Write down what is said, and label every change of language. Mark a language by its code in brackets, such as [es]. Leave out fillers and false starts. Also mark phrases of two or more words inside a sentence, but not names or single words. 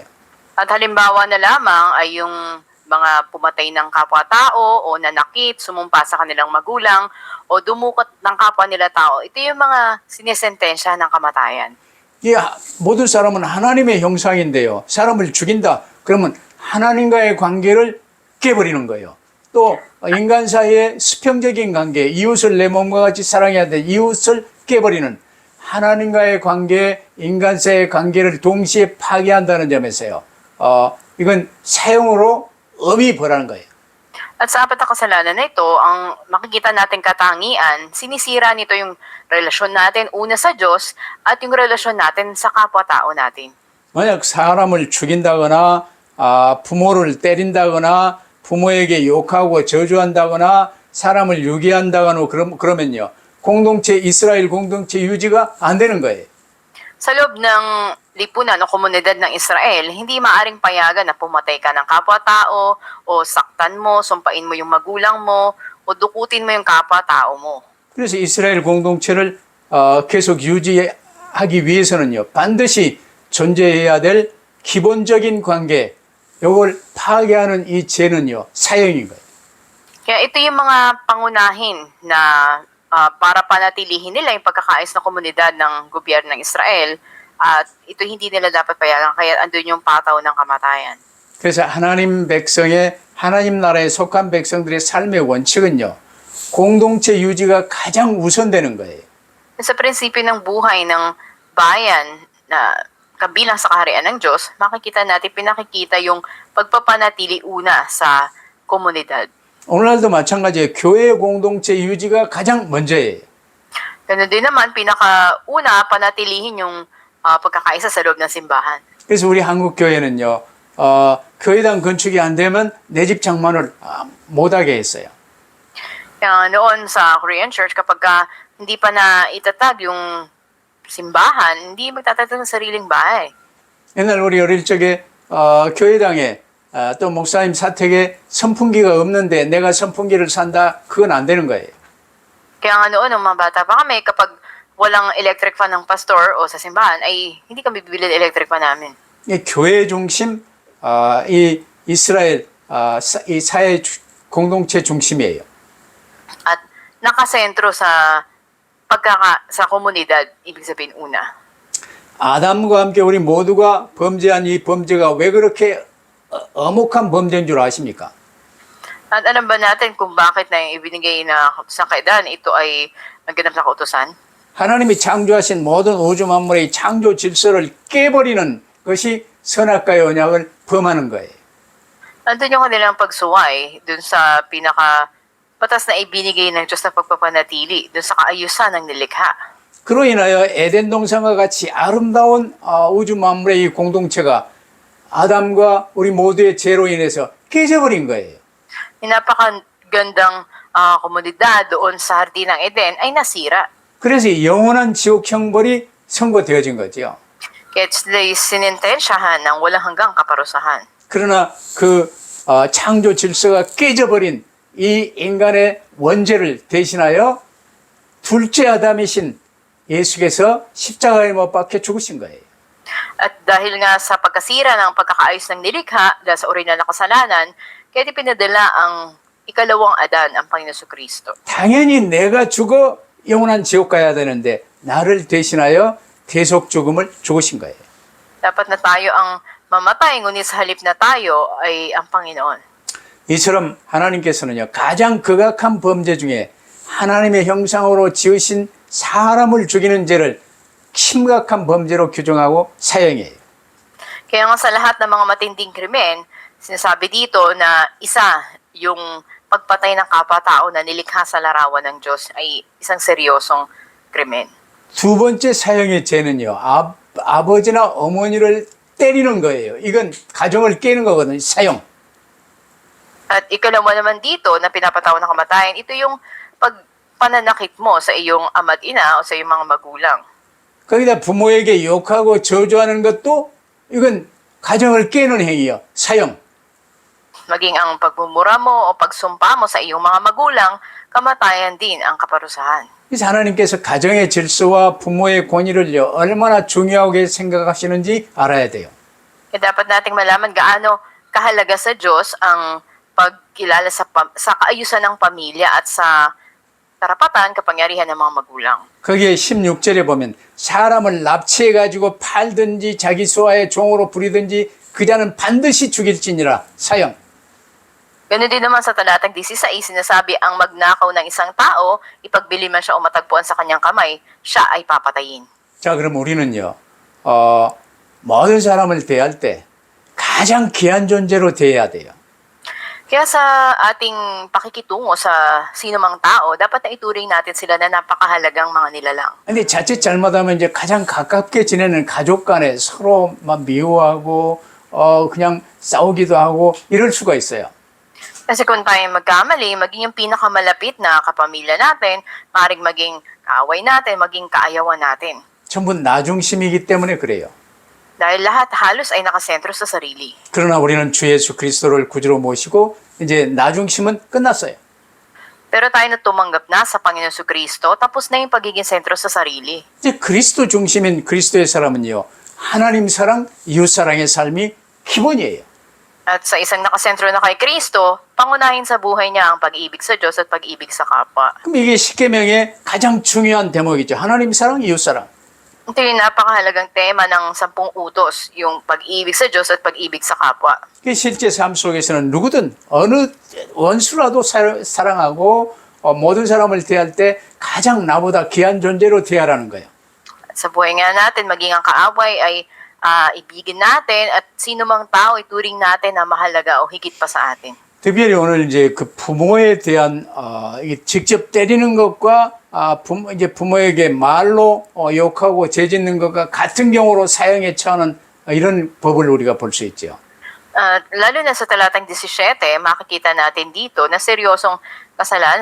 [tl] At halimbawa na lamang ay yung mga pumatay ng kapwa-tao o nanakit, sumumpa sa kanilang magulang o dumukot ng kapwa nila tao. Ito yung mga sinesentensya ng kamatayan. [ko] 이 모든 사람은 하나님의 형상인데요. 사람을 죽인다. 그러면 하나님과의 관계를 깨버리는 거예요. 또 인간 사이의 수평적인 관계, 이웃을 내 몸과 같이 사랑해야 돼. 이웃을 깨버리는 하나님과의 관계, 인간 사이의 관계를 동시에 파괴한다는 점에서요. 이건 사형으로 엄히 벌하는 거예요. [tl] At sa apat na kasalanan na ito, ang makikita natin katangian, sinisira nito yung relasyon natin una sa Diyos at yung relasyon natin sa kapwa-tao natin. [ko] 만약 사람을 죽인다거나 부모를 때린다거나 부모에게 욕하고 저주한다거나 사람을 유괴한다거나 그러면요. 이스라엘 공동체 유지가 안 되는 거예요. [tl] Sa loob ng lipunan o komunidad ng Israel, hindi maaring payagan na pumatay ka ng kapwa-tao o saktan mo, sumpain mo yung magulang mo o dukutin mo yung kapwa-tao mo. [ko] 그래서 이스라엘 공동체를 계속 유지하기 위해서는요. 반드시 존재해야 될 기본적인 관계, 이걸 파괴하는 이 죄는요. 사형인 거예요. [tl] Kaya ito yung mga pangunahin na para panatilihin nila yung pagkakaayos ng komunidad ng gobyerno ng Israel at ito hindi nila dapat payagan kaya andun yung pataw ng kamatayan. [ko] 그래서 하나님 나라에 속한 백성들의 삶의 원칙은요. 공동체 유지가 가장 우선되는 거예요. [tl] Sa prinsipyo ng buhay ng bayan na kabilang sa kaharian ng Diyos, makikita natin pinakikita yung pagpapanatili una sa komunidad. [ko] 오늘날도 마찬가지예요. 교회 공동체 유지가 가장 먼저예요. [tl] Ganun din naman, pinakauna, panatilihin yung pagkakaisa sa loob ng simbahan. [ko] 그래서 우리 한국 교회는요, 교회당 건축이 안 되면 내 집 장만을 못하게 했어요. [tl] Kaya noon sa [en] Korean Church, [tl] kapag hindi pa na itatag yung simbahan, hindi magtatatag ng sariling bahay. [ko] 옛날 우리 어릴 적에 교회당에 또 목사님 사택에 선풍기가 없는데 내가 선풍기를 산다, 그건 안 되는 거예요. [tl] Kaya nga noon, nung mga bata pa kami, kapag walang [en] electric fan [tl] ng pastor o sa simbahan, ay hindi kami bibili ng [en] electric fan [tl] namin. [ko] 이 교회 중심, 이 이스라엘 이 사회 공동체 중심이에요. [tl] At nakasentro sa sa komunidad, ibig sabihin una. [ko] 아담과 함께 우리 모두가 범죄한 이 범죄가 왜 그렇게 엄혹한 범죄인 줄 아십니까? [tl] At alam ba natin kung bakit na yung ibinigay na sa kaidan, ito ay nagganap na kautusan? [ko] 하나님이 창조하신 모든 우주 만물의 창조 질서를 깨버리는 것이 선악과의 언약을 범하는 거예요. [tl] Nandun yung kanilang pagsuway dun sa pinaka batas na ibinigay ng Diyos na pagpapanatili, dun sa kaayusan ng nilikha. [ko] 그로 인하여 에덴 동산과 같이 아름다운 우주 만물의 이 공동체가 아담과 우리 모두의 죄로 인해서 깨져버린 거예요. [tl] Napakagandang komunidad doon sa Hardin ng Eden ay nasira. [ko] 그래서 영원한 지옥 형벌이 선고되어진 거죠. [tl] Kaya sila'y sinintensyahan ng walang hanggang kaparusahan. [ko] 그러나 그 창조 질서가 깨져버린 이 인간의 원죄를 대신하여 둘째 아담이신 예수께서 십자가에 못 박혀 죽으신 거예요. [tl] At dahil nga sa pagkasira ng pagkakaayos ng nilikha dahil sa orihinal na kasalanan, kaya pinadala ang ikalawang Adan, ang Panginoon Kristo. [ko] 당연히 내가 죽어 영원한 지옥 가야 되는데 나를 대신하여 대속 죽음을 죽으신 거예요. [tl] Dapat na tayo ang mamatay, ngunit sa halip na tayo ay ang Panginoon. [ko] 이처럼 하나님께서는요, 가장 극악한 범죄 중에 하나님의 형상으로 지으신 사람을 죽이는 죄를 심각한 범죄로 규정하고 사형해요. [tl] Kaya nga sa lahat ng mga matinding krimen, sinasabi dito na isa yung pagpatay ng kapwa-tao na nilikha sa larawan ng Diyos ay isang seryosong krimen. [ko] 두 번째 사형의 죄는요, 아버지나 어머니를 때리는 거예요. 이건 가정을 깨는 거거든요, 사형. [tl] At ikalawa naman dito na pinapatawan ng kamatayan, ito yung pagpananakit mo sa iyong ama't ina o sa iyong mga magulang. [ko] 거기다 부모에게 욕하고 저주하는 것도 이건 가정을 깨는 행위예요, 사형. [tl] Maging ang pagmumura mo o pagsumpa mo sa iyong mga magulang, kamatayan din ang kaparusahan. [ko] 그래서 하나님께서 가정의 질서와 부모의 권위를요, 얼마나 중요하게 생각하시는지 알아야 돼요. [tl] Kaya dapat nating malaman gaano kahalaga sa Diyos ang pagkilala sa kaayusan ng pamilya at sa karapatan, kapangyarihan ng mga magulang. [ko] 거기에 16절에 보면 사람을 납치해가지고 팔든지 자기 소아의 종으로 부리든지 그 자는 반드시 죽일지니라, 사형. [tl] Ganun din naman sa talatang 16, sinasabi ang magnakaw ng isang tao, ipagbili man siya o matagpuan sa kanyang kamay, siya ay papatayin. [ko] 자, 그럼 우리는요, 모든 사람을 대할 때 가장 귀한 존재로 대해야 돼요. [tl] Kaya sa ating pakikitungo sa sinumang tao, dapat na ituring natin sila na napakahalagang mga nilalang. [ko] 근데 자칫 잘못하면 이제 가장 가깝게 지내는 가족 간에 서로 막 미워하고, 그냥 싸우기도 하고 이럴 수가 있어요. [tl] Kasi kung tayo magkamali, maging yung pinakamalapit na kapamilya natin, maaaring maging kaaway natin, maging kaayawan natin. [ko] 전부 나중심이기 때문에 그래요. [tl] Dahil lahat halos ay nakasentro sa sarili. [ko] 그러나 우리는 주 예수 그리스도를 구주로 모시고 이제 나중심은 끝났어요. [tl] Pero tayo na tumanggap na sa Panginoon Kristo, tapos na yung pagiging sentro sa sarili. [ko] 이제 그리스도 중심인 그리스도의 사람은요, 하나님 사랑, 이웃 사랑의 삶이 기본이에요. [tl] At sa isang nakasentro na kay Kristo, pangunahin sa buhay niya ang pag-ibig sa Diyos at pag-ibig sa kapwa. [ko] 그럼 이게 십계명의 가장 중요한 대목이죠. 하나님 사랑, 이웃 사랑. [tl] Ito yung napakahalagang tema ng 10 utos, yung pag-ibig sa Diyos at pag-ibig sa kapwa. [ko] 그 실제 삶 속에서는 누구든 어느 원수라도 사랑하고 모든 사람을 대할 때 가장 나보다 귀한 존재로 대하라는 거예요. [tl] At sa buhay nga natin, maging ang kaaway ay ibigin natin at sino mang tao ituring natin na mahalaga o higit pa sa atin. [ko] 특별히 오늘 이제 그 부모에 대한 이게 직접 때리는 것과 부모에게 말로 욕하고 죄짓는 것과 같은 경우로 사형에 처하는 이런 법을 우리가 볼 수 있죠. [tl] Lalo na sa talatang 17, makikita natin dito na seryosong kasalanan.